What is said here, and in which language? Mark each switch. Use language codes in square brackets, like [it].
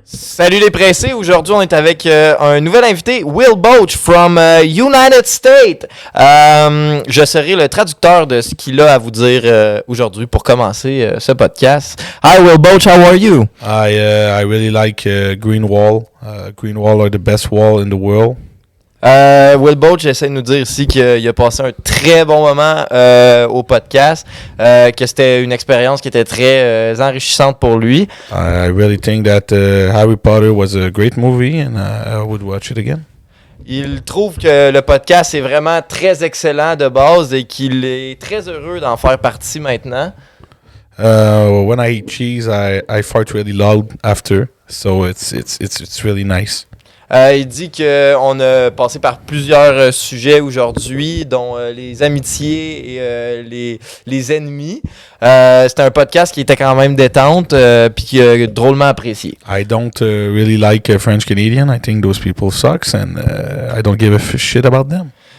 [fr] Salut les pressés, aujourd'hui on est avec un nouvel invité, Will Boach [en] from United States. [fr] Je serai le traducteur de ce qu'il a à vous dire aujourd'hui pour commencer ce podcast. [en] Hi Will Boach, how are you? I really like Green Wall. Green Wall are the best wall in the world. [fr] Will Boach essaie de nous dire ici qu'il a passé un très bon moment au podcast, que c'était une expérience qui était très enrichissante pour lui. [en] I really think that Harry Potter was a great movie and I would watch it again. [fr] Il trouve que le podcast est vraiment très excellent de base et qu'il est très heureux d'en faire partie maintenant. [en] When I eat cheese, I fart really loud after, so it's really nice. [fr] Il dit qu'on a passé par plusieurs sujets aujourd'hui, dont les amitiés et les ennemis. C'était un podcast qui était quand même détente puis qui a drôlement apprécié. [en] I don't really like French Canadian. I think those people sucks and I don't give a shit about them.